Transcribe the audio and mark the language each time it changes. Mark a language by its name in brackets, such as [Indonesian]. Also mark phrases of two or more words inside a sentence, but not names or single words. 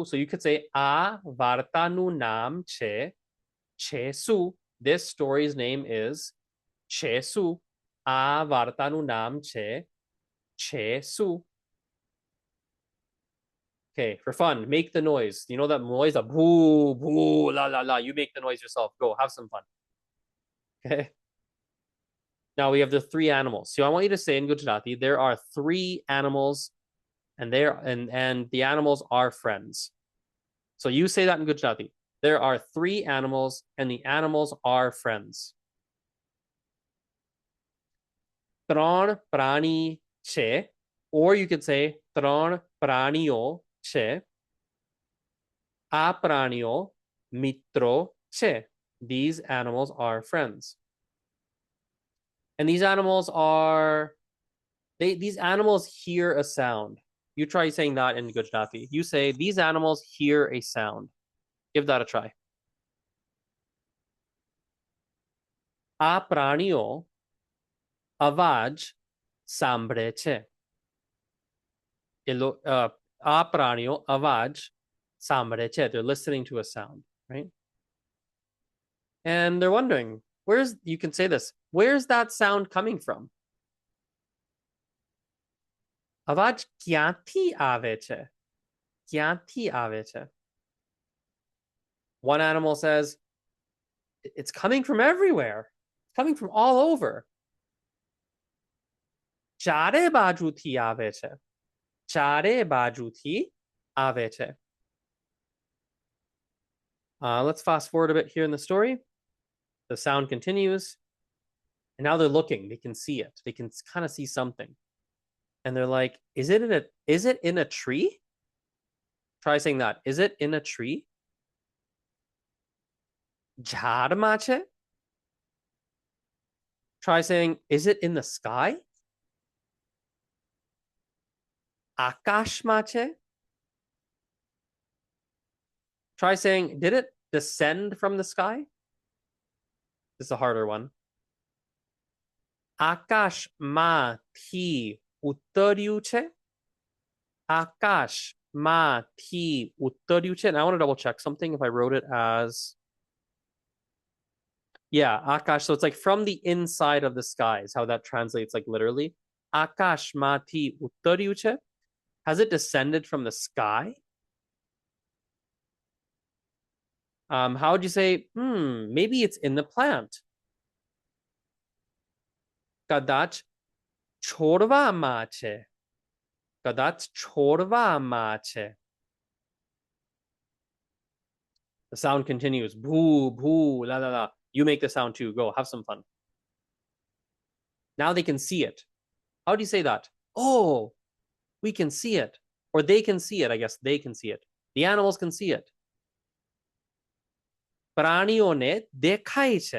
[English] So you could say [Gujarati] આ વાર્તાનું નામ છે. [English] Chesu. This story's name is Chesu. [Gujarati] આ વાર્તાનું નામ છે. Chesu. [English] Okay, for fun, make the noise. You know that noise? A boo, boo, la, la, la. You make the noise yourself. Go, have some fun. Okay. Now we have the three animals. So I want you to say in Gujarati, there are three animals and the animals are friends. So you say that in Gujarati. There are three animals and the animals are friends. [Gujarati] ત્રણ પ્રાણી છે. Or you could say ત્રણ પ્રાણીઓ છે. આ પ્રાણીઓ મિત્રો છે. [English] These animals are friends. And these animals are these animals hear a sound. You try saying that in Gujarati. You say these animals hear a sound. Give that a try. [Gujarati] આ પ્રાણીઓ અવાજ સાંભળે છે. આ પ્રાણીઓ અવાજ સાંભળે છે. [English] They're listening to a sound, right? And they're wondering, you can say this, where's that sound coming from? [Gujarati] અવાજ ક્યાંથી આવે છે? ક્યાંથી આવે છે? [English] One animal says, it's coming from everywhere. It's coming from all over. [Gujarati] ચારે બાજુથી આવે છે. ચારે બાજુથી આવે છે. [English] Let's fast forward a bit here in the story. The sound continues. And now they're looking. They can see it. They can kind of see something. And they're like, is it in a tree? Try saying that. Is it in a tree? [Gujarati] ઝાડમાં છે? [English] Try saying, is it in the sky? [Gujarati] આકાશમાં છે? [English] Try saying, did it descend from the sky? This is a harder one. [Gujarati] આકાશમાંથી ઉતર્યું છે? આકાશમાંથી ઉતર્યું છે? [English] And I want to double check something if I wrote it as Akash. So it's like from the inside of the sky is how that translates, like literally. [Gujarati] આકાશમાંથી ઉતર્યું છે. [English] Has it descended from the sky? How would you say, maybe it's in the plant? [Gujarati] કદાચ છોડવામાં છે. કદાચ છોડવામાં છે. [English] The sound continues. Boo, boo, la, la, la. You make the sound too. Go, have some fun. Now they can see it. How do you say that? Oh, we can see it. Or they can see it. I guess they can see it. The animals can see it. [Gujarati] પ્રાણીઓને દેખાય છે.